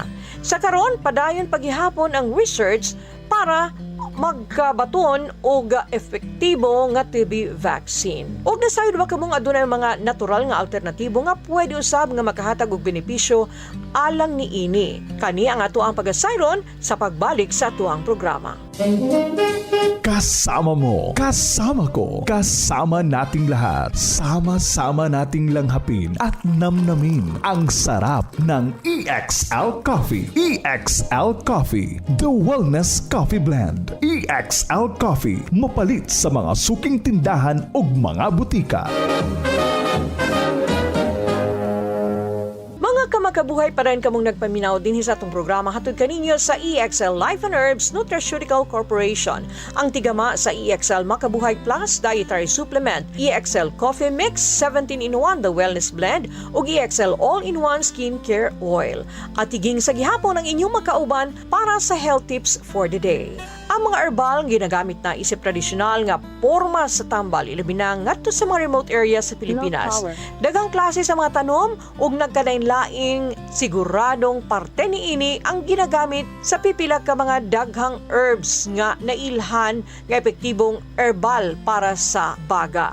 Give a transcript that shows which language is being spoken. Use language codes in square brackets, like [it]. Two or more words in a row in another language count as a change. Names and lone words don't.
[ceb] Sa karon padayon paghihapon ang research para magkabaton og epektibo nga TB vaccine. Og nasayod ba kamong adunay mga natural nga alternatibo nga pwede usab nga makahatag og benepisyo alang niini. Kani ang ato ang pagasayron sa pagbalik sa atuang programa. [tl] Kasama mo, kasama ko, kasama nating lahat. Sama-sama nating langhapin at namnamin ang sarap ng EXL Coffee. [en] EXL Coffee, the wellness coffee blend. [ceb] EXL Coffee, mapalit sa mga suking tindahan ug mga butika. Kamakabuhay pa rin kamong nagpaminaw din sa atong programa hatod kaninyo sa EXL Life and Herbs Nutraceutical Corporation. Ang tigama sa EXL Makabuhay Plus Dietary Supplement, EXL Coffee Mix 17-in-1 The Wellness Blend ug EXL All-in-1 Skincare Oil. At tiging sa gihapon ang inyong makauban para sa [en] health tips for the day. [ceb] Ang mga herbal ginagamit na isip tradisyonal nga porma sa tambal ilabi na ngadto sa mga [en] remote areas [ceb] sa Pilipinas. Daghang klase sa mga tanom ug nagkalain-laing siguradong parte niini ang ginagamit sa pipila ka mga daghang herbs nga nailhan nga epektibong herbal para sa baga.